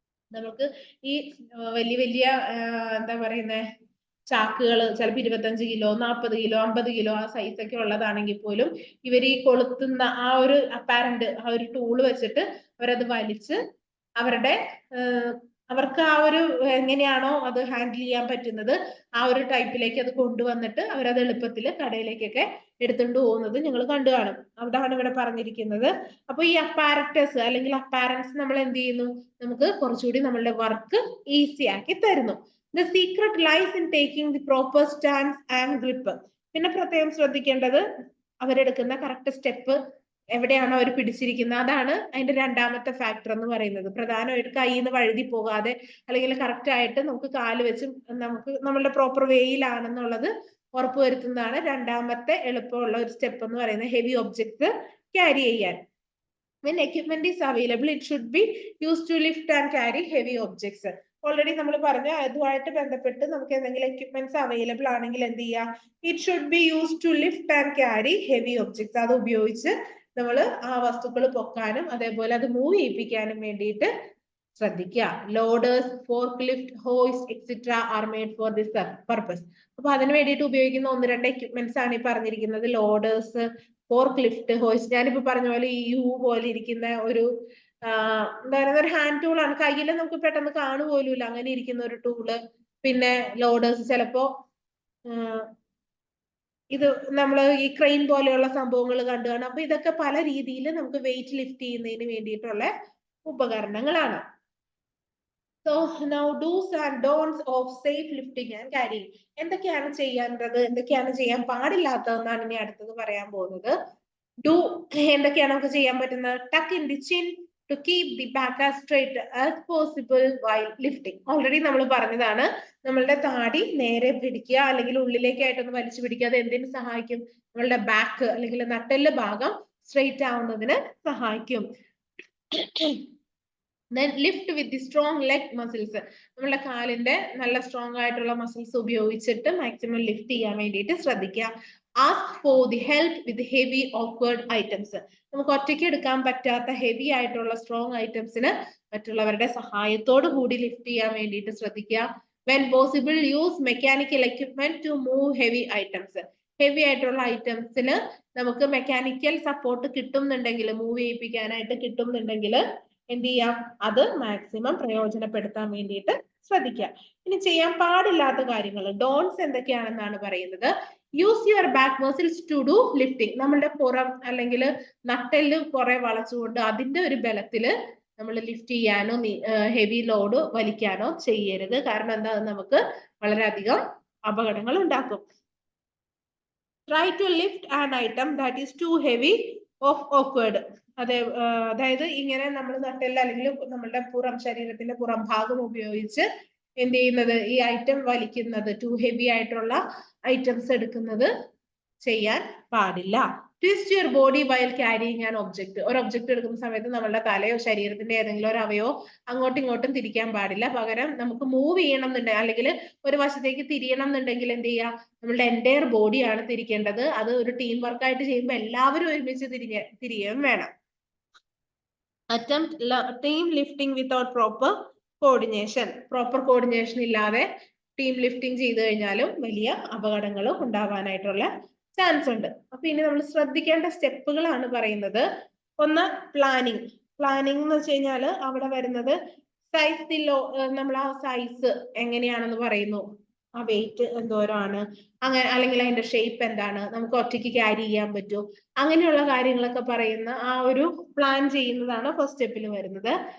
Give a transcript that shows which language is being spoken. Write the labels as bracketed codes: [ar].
[ml] നമുക്ക് ഈ വലിയ വലിയ എന്താ പറയുന്നത് ചാക്കുകൾ ചിലപ്പോൾ 25 കിലോ, 40 കിലോ, 50 കിലോ ആ സൈസ് ഒക്കെ ഉള്ളതാണെങ്കിൽ പോലും ഇവർ ഈ കൊളുത്തുന്ന ആ ഒരു അപ്പാരന്റ്, ആ ഒരു ടൂള് വെച്ചിട്ട് അവരത് വലിച്ച് അവരുടെ അവർക്ക് ആ ഒരു എങ്ങനെയാണോ അത് ഹാൻഡിൽ ചെയ്യാൻ പറ്റുന്നത് ആ ഒരു ടൈപ്പിലേക്ക് അത് കൊണ്ടുവന്നിട്ട് അവരത് എളുപ്പത്തിൽ കടയിലേക്കൊക്കെ എടുത്തുകൊണ്ട് പോകുന്നത് നിങ്ങൾ കണ്ടു കാണും. അതാണ് ഇവിടെ പറഞ്ഞിരിക്കുന്നത്. അപ്പൊ ഈ അപ്പാരറ്റസ് അല്ലെങ്കിൽ അപ്പാരൻസ് നമ്മൾ എന്ത് ചെയ്യുന്നു, നമുക്ക് കുറച്ചുകൂടി നമ്മളുടെ വർക്ക് ഈസി ആക്കി തരുന്നു. [en] The secret lies in taking the proper stance and grip. [ml] പിന്നെ പ്രത്യേകം ശ്രദ്ധിക്കേണ്ടത്, അവരെടുക്കുന്ന കറക്റ്റ് സ്റ്റെപ്പ് എവിടെയാണോ അവർ പിടിച്ചിരിക്കുന്നത്, അതാണ് അതിന്റെ രണ്ടാമത്തെ ഫാക്ടർ എന്ന് പറയുന്നത്. പ്രധാനമായിട്ട് കയ്യിൽ നിന്ന് വഴുതി പോകാതെ അല്ലെങ്കിൽ കറക്റ്റ് ആയിട്ട് നമുക്ക് കാല് വെച്ച് നമുക്ക് നമ്മളുടെ പ്രോപ്പർ വേയിലാണെന്നുള്ളത് ഉറപ്പുവരുത്തുന്നതാണ് രണ്ടാമത്തെ എളുപ്പമുള്ള ഒരു സ്റ്റെപ്പ് എന്ന് പറയുന്നത്, ഹെവി ഒബ്ജക്ട്സ് ക്യാരി ചെയ്യാൻ. [en] When equipment is available, it should be used to lift and carry heavy objects. [ml] Already നമ്മൾ പറഞ്ഞ അതുമായിട്ട് ബന്ധപ്പെട്ട് നമുക്ക് എന്തെങ്കിലും എക്യുപ്മെന്റ്സ് അവൈലബിൾ ആണെങ്കിൽ എന്ത് ചെയ്യുക, [en] It should be use to lift and carry heavy objects. [ml] അത് ഉപയോഗിച്ച് നമ്മൾ ആ വസ്തുക്കൾ പൊക്കാനും അതേപോലെ അത് മൂവ് ചെയ്യിപ്പിക്കാനും വേണ്ടിയിട്ട് ശ്രദ്ധിക്കുക. [en] Loaders, forklift, hoist etcetera are made for this purpose. [ml] അപ്പൊ അതിന് വേണ്ടിയിട്ട് ഉപയോഗിക്കുന്ന 1-2 എക്യുപ്മെന്റ്സ് ആണ് ഈ പറഞ്ഞിരിക്കുന്നത്. Loaders, fork lift, hoist. ഞാനിപ്പോ പറഞ്ഞ പോലെ ഈ യു പോലെ ഇരിക്കുന്ന ഒരു എന്താ പറയുക, ഒരു ഹാൻഡ് ടൂൾ ആണ്. കയ്യിൽ നമുക്ക് പെട്ടെന്ന് കാണുപോലുമില്ല അങ്ങനെ ഇരിക്കുന്ന ഒരു ടൂള്. പിന്നെ ലോഡേഴ്സ് ചിലപ്പോ ഇത് നമ്മൾ ഈ ക്രെയിൻ പോലെയുള്ള സംഭവങ്ങൾ കണ്ടു കാണും. അപ്പൊ ഇതൊക്കെ പല രീതിയിൽ നമുക്ക് വെയിറ്റ് ലിഫ്റ്റ് ചെയ്യുന്നതിന് വേണ്ടിയിട്ടുള്ള ഉപകരണങ്ങളാണ്. [en] So now do's and don'ts of safe lifting and carrying. [ml] എന്തൊക്കെയാണ് ചെയ്യേണ്ടത്, എന്തൊക്കെയാണ് ചെയ്യാൻ പാടില്ലാത്തതെന്നാണ് ഇനി അടുത്തത് പറയാൻ പോകുന്നത്. [en] do [ml] എന്തൊക്കെയാണ് നമുക്ക് ചെയ്യാൻ പറ്റുന്നത്? [en] Tuck in the chin to keep the back as straight as possible while lifting. [ml] Already നമ്മൾ പറഞ്ഞതാണ്, നമ്മളുടെ താടി നേരെ പിടിക്കുക അല്ലെങ്കിൽ ഉള്ളിലേക്കായിട്ടൊന്ന് വലിച്ചു പിടിക്കുക. അത് എന്തിനു സഹായിക്കും? നമ്മളുടെ ബാക്ക് അല്ലെങ്കിൽ നട്ടെല്ല് ഭാഗം സ്ട്രെയിറ്റ് ആവുന്നതിന് സഹായിക്കും. [en] Then lift with the strong leg muscles. [ml] നമ്മളുടെ കാലിന്റെ നല്ല സ്ട്രോങ് ആയിട്ടുള്ള മസിൽസ് ഉപയോഗിച്ചിട്ട് മാക്സിമം ലിഫ്റ്റ് ചെയ്യാൻ വേണ്ടിയിട്ട് ശ്രദ്ധിക്കുക. [en] Ask for the help with heavy awkward items. [ml] നമുക്ക് ഒറ്റയ്ക്ക് എടുക്കാൻ പറ്റാത്ത ഹെവി ആയിട്ടുള്ള സ്ട്രോങ് ഐറ്റംസിന് മറ്റുള്ളവരുടെ സഹായത്തോടു കൂടി ലിഫ്റ്റ് ചെയ്യാൻ വേണ്ടിയിട്ട് ശ്രദ്ധിക്കുക. [en] When possible, use mechanical equipment to move heavy items. [ml] Heavy ആയിട്ടുള്ള ഐറ്റംസിന് നമുക്ക് മെക്കാനിക്കൽ സപ്പോർട്ട് കിട്ടുന്നുണ്ടെങ്കിൽ, മൂവ് ചെയ്യിപ്പിക്കാനായിട്ട് കിട്ടുന്നുണ്ടെങ്കിൽ എന്ത് ചെയ്യാം, അത് മാക്സിമം പ്രയോജനപ്പെടുത്താൻ വേണ്ടിയിട്ട് ശ്രദ്ധിക്കുക. ഇനി ചെയ്യാൻ പാടില്ലാത്ത കാര്യങ്ങൾ, ഡോൺസ് എന്തൊക്കെയാണെന്നാണ് പറയുന്നത്. [en] Use your back muscles to do lifting. [ml] നമ്മളുടെ പുറം അല്ലെങ്കിൽ നട്ടെല്ല് കുറെ വളച്ചുകൊണ്ട് അതിന്റെ ഒരു ബലത്തില് നമ്മൾ ലിഫ്റ്റ് ചെയ്യാനോ ഹെവി ലോഡ് വലിക്കാനോ ചെയ്യരുത്. കാരണം എന്താ, നമുക്ക് വളരെയധികം അപകടങ്ങൾ ഉണ്ടാക്കും. [en] Try to lift an item that is too heavy or awkward. [ml] അതായത് ഇങ്ങനെ നമ്മൾ നട്ടെല്ല് അല്ലെങ്കിൽ നമ്മളുടെ ശരീരത്തിന്റെ പുറം ഭാഗം ഉപയോഗിച്ച് എന്ത് ചെയ്യുന്നത്, ഈ ഐറ്റം വലിക്കുന്നത്, ടു ഹെവി ആയിട്ടുള്ള ഐറ്റംസ് എടുക്കുന്നത് ചെയ്യാൻ പാടില്ല. [en] Twist your body while carrying an object. [ml] ഒരു ഒബ്ജക്ട് എടുക്കുന്ന സമയത്ത് നമ്മളുടെ തലയോ ശരീരത്തിന്റെ ഏതെങ്കിലും ഒരു അവയോ അങ്ങോട്ടും ഇങ്ങോട്ടും തിരിക്കാൻ പാടില്ല. പകരം നമുക്ക് മൂവ് ചെയ്യണം എന്നുണ്ടെങ്കിൽ അല്ലെങ്കിൽ ഒരു വശത്തേക്ക് തിരിയണം എന്നുണ്ടെങ്കിൽ എന്ത് ചെയ്യുക, നമ്മളുടെ എൻറ്റയർ ബോഡിയാണ് തിരിക്കേണ്ടത്. അത് ഒരു ടീം വർക്കായിട്ട് ചെയ്യുമ്പോൾ എല്ലാവരും ഒരുമിച്ച് തിരിയുകയും വേണം. [en] Attempt team lifting without proper coordination. [ml] Proper coordination ഇല്ലാതെ ടീം ലിഫ്റ്റിംഗ് ചെയ്തു കഴിഞ്ഞാലും വലിയ അപകടങ്ങളും ഉണ്ടാവാനായിട്ടുള്ള ചാൻസ് ഉണ്ട്. അപ്പൊ ഇനി നമ്മൾ ശ്രദ്ധിക്കേണ്ട സ്റ്റെപ്പുകളാണ് പറയുന്നത്. ഒന്ന് പ്ലാനിങ്. പ്ലാനിങ് എന്ന് വെച്ച് കഴിഞ്ഞാൽ അവിടെ വരുന്നത് സൈസ്, നമ്മൾ ആ സൈസ് എങ്ങനെയാണെന്ന് പറയുന്നു, ആ വെയിറ്റ് എന്തോരമാണ്, അങ്ങനെ അല്ലെങ്കിൽ അതിന്റെ ഷേപ്പ് എന്താണ്, നമുക്ക് ഒറ്റയ്ക്ക് ക്യാരി ചെയ്യാൻ പറ്റുമോ, അങ്ങനെയുള്ള കാര്യങ്ങളൊക്കെ പറയുന്ന ആ ഒരു പ്ലാൻ ചെയ്യുന്നതാണ് ഫസ്റ്റ് സ്റ്റെപ്പിൽ വരുന്നത്.